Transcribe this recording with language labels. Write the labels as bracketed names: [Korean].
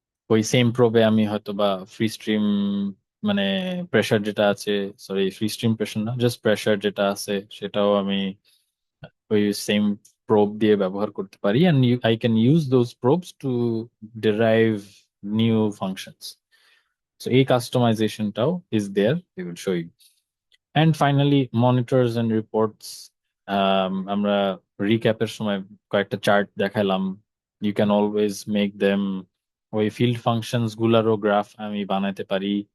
[Bangla] ওই সেম প্রোবে আমি হয়তো বা ফ্রি স্ট্রিম মানে প্রেসার যেটা আছে, সরি ফ্রি স্ট্রিম প্রেসার না, জাস্ট প্রেসার যেটা আছে সেটাও আমি ওই সেম প্রোব দিয়ে ব্যবহার করতে পারি, [English] and I can use those probes to derive new functions. So [Bangla] এই কাস্টমাইজেশনটাও [English] is there, they will show you. And finally, monitors and reports. [Bangla] আমরা রিক্যাপের সময় কয়েকটা চার্ট দেখাইলাম, [English] you can always make them [Bangla] ওই ফিল্ড ফাংশনস গুলারও গ্রাফ আমি বানাইতে পারি।